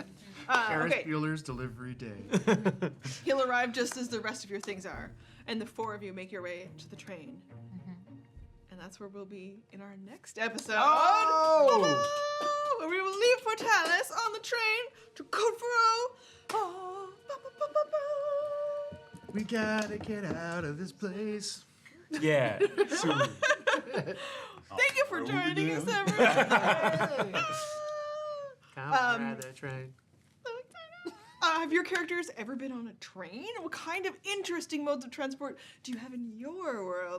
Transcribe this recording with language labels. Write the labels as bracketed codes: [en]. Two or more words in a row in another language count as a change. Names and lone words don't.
[en] Ferris Okay. Bueller's Delivery Day. He'll arrive just as the rest of your things are, and the four of you make your way to the train. And that's where we'll be in our next episode. Oh! Where we will leave Portalis on the train to Kegforge. Oh, ba, ba, ba, ba, ba. We gotta get out of this place. Yeah, soon. Thank you for joining us, everyone. Come ride that train. Have your characters ever been on a train? What kind of interesting modes of transport do you have in your world?